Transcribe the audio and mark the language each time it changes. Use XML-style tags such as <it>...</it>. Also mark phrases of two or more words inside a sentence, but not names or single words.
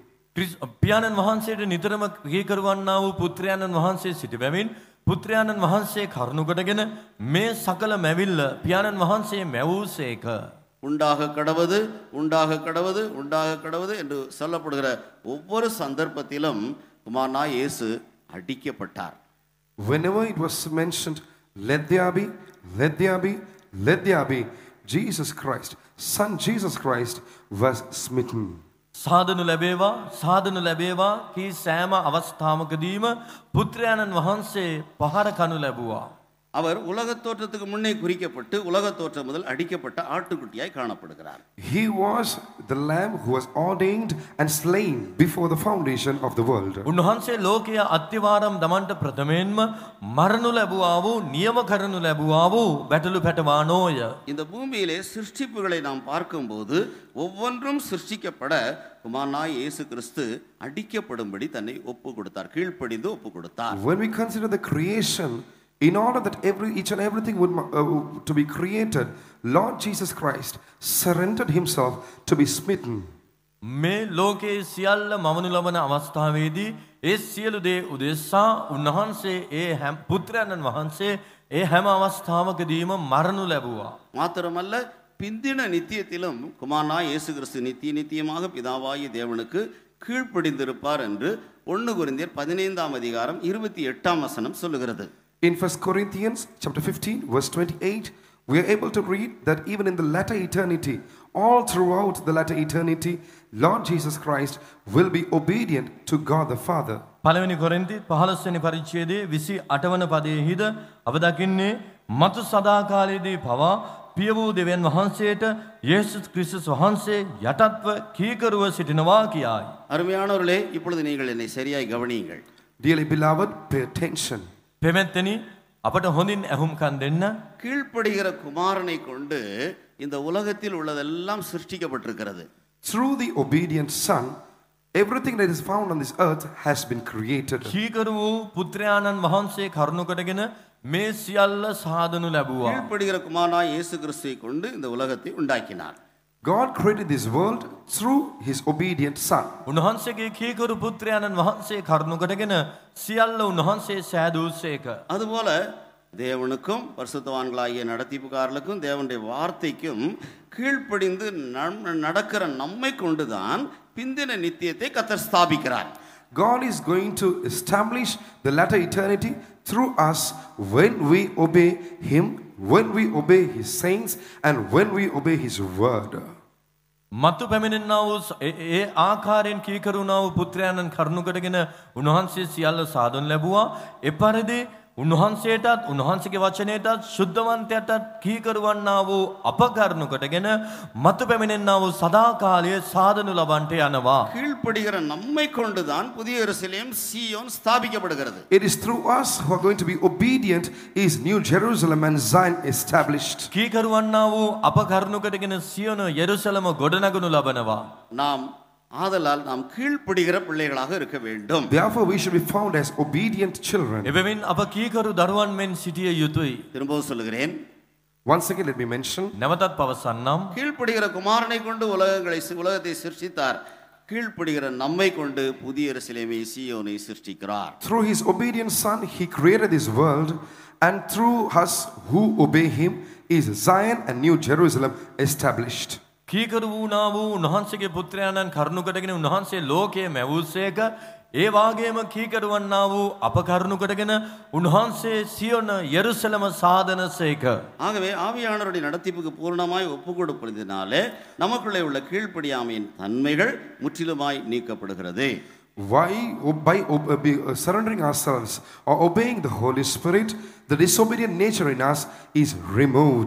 <si>පියාණන් වහන්සේට නිතරම කීකරුවන්නා වූ පුත්‍රයාණන් වහන්සේ සිටි බැවින් පුත්‍රයාණන් වහන්සේ කරුණු කොටගෙන මේ සකල මැවිල්ල පියාණන් වහන්සේ මැවූසේක.</si> <ta>உண்டாக கடவது உண்டாக கடவது உண்டாக கடவது என்று சொல்லப்படுகிற ஒவ்வொரு சந்தர்ப்பத்திலும் குமாரனாய் இயேசு அடிக்கப்பட்டார்.</ta> <en>Whenever it was mentioned, let there be, let there be, let there be, Jesus Christ, son Jesus Christ was smitten.</en> <si>සාදනු ලැබේවා කී සෑම අවස්ථාවකදීම පුත්‍රයාණන් වහන්සේ පහර කනු ලැබුවා.</si> <ta>அவர் உலகத் தோற்றத்துக்கு முன்னே குறிக்கப்பட்டு உலகத் தோற்றம் முதல் அடிக்கப்பட்ட ஆட்டுக்குட்டியாய் காணப்படுகிறார்.</ta> <en>He was the lamb who was ordained and slain before the foundation of the world.</en> <si>උන්වහන්සේ ලෝකයේ අත්තිවාරම් දමන්ට ප්‍රථමයෙන්ම මරණු ලැබුවා වූ නියම කරනු ලැබුවා වූ බැටළු පැටවානෝය.</si> <ta>இந்த பூமியிலே சிருஷ்டிப்புகளை நாம் பார்க்கும்போது ஒவ்வொன்றும் சிருஷ்டிக்கப்பட குமாரனாய் இயேசு கிறிஸ்து அடிக்கப்படும்படி தன்னை ஒப்பு கொடுத்தார், கீழ்ப்படிந்து ஒப்பு கொடுத்தார்.</ta> <en>When we consider the creation, in order that each and everything would to be created, Lord Jesus Christ surrendered himself to be smitten.</en> <si>මේ ලෝකයේ සියල්ල මවනු ලබන අවස්ථාවේදී ඒ සියලු දේ උදෙසා උන්වහන්සේ ඒ හැම පුත්‍රයන්න් වහන්සේ ඒ හැම අවස්ථාවකදීම මරණු ලැබුවා.</si> <ta>மாத்திரமல்ல பிந்தின நித்தியத்திலும் குமாரனாய் இயேசு கிறிஸ்து நித்தியமாக பிதாவாகிய தேவனுக்கு கீழ்ப்படிந்திருப்பார் என்று 1 கொரிந்தியர் 15ஆம் அதிகாரம் 28ஆம் வசனம் சொல்லுகிறது.</ta> <en>In 1 Corinthians chapter 15 verse 28, we are able to read that even in the latter eternity, all throughout the latter eternity, Lord Jesus Christ will be obedient to God the Father.</en> <si>පළවෙනි කොරින්ති 15 වෙනි පරිච්ඡේදයේ 28 වන පදයේහිද අප දකින්නේ මතු සදාකාලයේදී පවා පිය වූ දෙවියන් වහන්සේට යේසුස් ක්‍රිස්තුස් වහන්සේ යටත්ව කීකරුව සිටිනවා කියයි.</si> <ta>அருமையானவர்களே, இப்பொழுது நீங்கள் என்னை சரியாய் கவனியுங்கள்.</ta> <en>Dearly beloved, pay attention.</en> <si>පෙමෙත්තනි අපට හොඳින් ඇහුම්කන් දෙන්න.</si> <ta>கீழ்ப்படுகிற குமாரனை கொண்டு இந்த உலகத்தில் உள்ளதெல்லாம் சிருஷ்டிக்கப்பட்டிருக்கிறது.</ta> <en>Through the obedient Son, everything that is found on this earth has been created.</en> <si>කීකරු වූ පුත්‍රයාණන් වහන්සේ කරුණු කොටගෙන මේ සියල්ල සාදනු ලැබුවා.</si> <ta>கீழ்ப்படுகிற குமாரனாய் இயேசு கிறிஸ்துவை கொண்டு இந்த உலகத்தை உண்டாக்கினார்.</ta> <en>God created this world through his obedient Son.</en> <si>උන්වහන්සේගේ කීකරු පුත්‍රයාණන් වහන්සේ කරුණු කොටගෙන සියල්ල උන්වහන්සේ සෑදූසේක.</si> <ta>அதுபோல தேவனுக்கும் பரிசுத்தவான்களாகிய நடத்திப்புக்காரர்களுக்கும் தேவனுடைய வார்த்தைக்கும் கீழ்ப்படிந்து நடக்கிற நம்மை கொண்டுதான் பிந்தின நித்தியத்தை கர்த்தர் ஸ்தாபிக்கிறார்.</ta> <en>God is going to establish the latter eternity through us when we obey him, when we obey his saints, and when we obey his word.</en> <si>මතු පැමිණෙනා වූ ඒ ආකාරයෙන් කීකරුණා වූ පුත්‍රයාණන් කරුණු කොටගෙන උන්වහන්සේ සියල්ල සාදනු ලැබුවා. එපරිදි උන්වහන්සේටත් උන්වහන්සේගේ වචනයටත් ශුද්ධවන්තයටත් කීකරුවන්නා වූ අප කරුණු කොටගෙන මතු පැමිණෙනා වූ සදාකාලයේ සාදනු ලබන්නට යනවා.</si> <ta>கீழ்ப்படுகிற நம்மை கொண்டுதான் புதிய எருசலேம் சீயோன் ஸ்தாபிக்கப்படுகிறது.</ta> <en>It is through us who are going to be obedient is New Jerusalem and Zion established.</en> <si>කීකරුවන්නා වූ අප කරුණු කොටගෙන සියොන යෙරුසලම ගොඩනගනු ලබනවා.</si> <ta>நாம் ஆதலால் நாம் கீழ்ப்படுகிற பிள்ளைகளாக இருக்க வேண்டும்.</ta> <en>Therefore we should be found as obedient children.</en> <si>එබැවින් අප කීකරු දරුවන් මෙන් සිටිය යුතුයි.</si> <ta>திரும்பவும் சொல்லுகிறேன்.</ta> <en>Once again let me mention,</en> <si>නැවතත් පවසන්නම්.</si> <ta>கீழ்ப்படுகிற குமாரனை கொண்டு உலகத்தை சிருஷ்டித்தார். கீழ்ப்படுகிற நம்மை கொண்டு புதிய எருசலேமை சீயோனை சிருஷ்டிக்கிறார்.</ta> <en>through his obedient Son he created this world, and through us who obey him is Zion and New Jerusalem established.</en> <si>කීකරු වුණා වූ උන්වහන්සේගේ පුත්‍රයාණන් කරුණු කොටගෙන උන්වහන්සේ ලෝකයේ මැවූසේක. ඒ වාගේම කීකරුවන්නා වූ අප කරුණු කොටගෙන උන්වහන්සේ සියොන යෙරුසලම සාදනසේක.</si> <ta>ஆகவே ஆவியானவருடைய நடத்திப்புக்கு பூர்ணமாய் ஒப்பு கொடுப்பதினாலே நமக்குள்ளே உள்ள கீழ்ப்படியாமையின் தன்மைகள் முற்றிலுமாய் நீக்கப்படுகிறது.</ta> <en>Why? By surrendering ourselves or obeying the Holy Spirit, the disobedient nature in us is removed.</en>